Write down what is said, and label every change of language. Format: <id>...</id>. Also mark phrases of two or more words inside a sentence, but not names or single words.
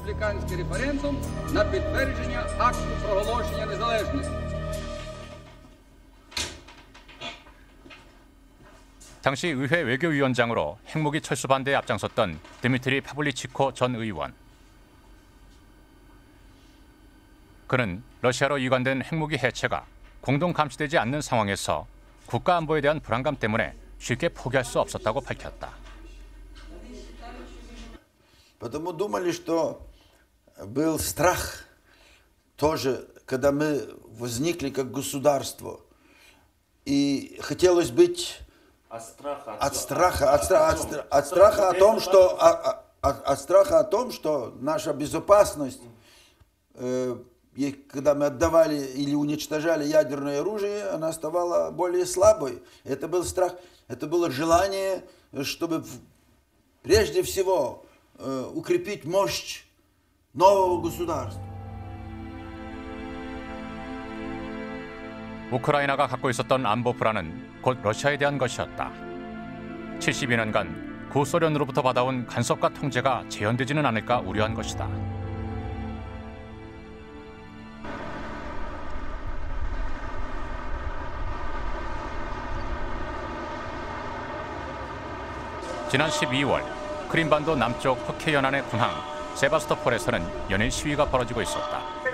<ko>당시 의회 외교위원장으로 핵무기 철수 반대에 앞장섰던 드미트리 파블리치코 전 의원. 그는 러시아로 이관된 핵무기 해체가 공동 감시되지 않는 상황에서 국가 안보에 대한 불안감 때문에 쉽게 포기할 수 없었다고 밝혔다.</ko> <ru>Потому думали, что был страх тоже, когда мы возникли как государство, и хотелось быть от страха о том, что наша безопасность, когда мы отдавали или уничтожали ядерное оружие, она оставала более слабой. Это был страх, это было желание, чтобы прежде всего укрепить мощь нового государства.</ru> <ko>우크라이나가 갖고 있었던 안보 불안은 곧 러시아에 대한 것이었다. 72년간 구소련으로부터 받아온 간섭과 통제가 재현되지는 않을까 우려한 것이다. 지난 12월 크림반도 남쪽 흑해 연안의 군항 세바스토폴에서는 연일 시위가 벌어지고 있었다.</ko>